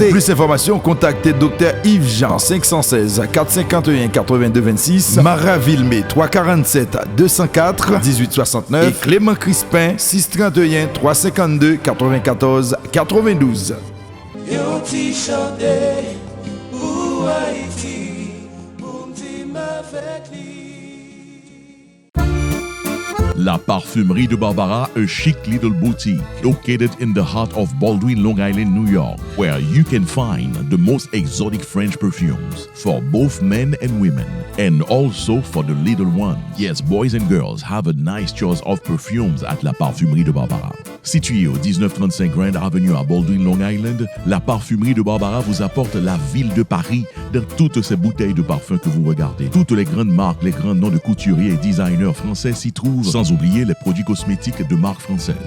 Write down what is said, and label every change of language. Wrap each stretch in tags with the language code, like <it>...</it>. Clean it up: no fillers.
<fr>Pour plus d'informations, contactez Dr Yves Jean 516 451 82 26, Mara Villemé 347 204 1869 et Clément Crispin 631 352 94 92. Et on t'y chantait pour Haïti, pour m'di m'avec lui.</fr> <en>La Parfumerie de Barbara, a chic little boutique located in the heart of Baldwin, Long Island, New York, where you can find the most exotic French perfumes for both men and women, and also for the little one. Yes, boys and girls have a nice choice of perfumes at La Parfumerie de Barbara.</en> <fr>Située au 1935 Grand Avenue à Baldwin, Long Island, la Parfumerie de Barbara vous apporte la ville de Paris dans toutes ces bouteilles de parfums que vous regardez. Toutes les grandes marques, les grands noms de couturiers et designers français s'y trouvent, sans oublier les produits cosmétiques de marque française.</fr>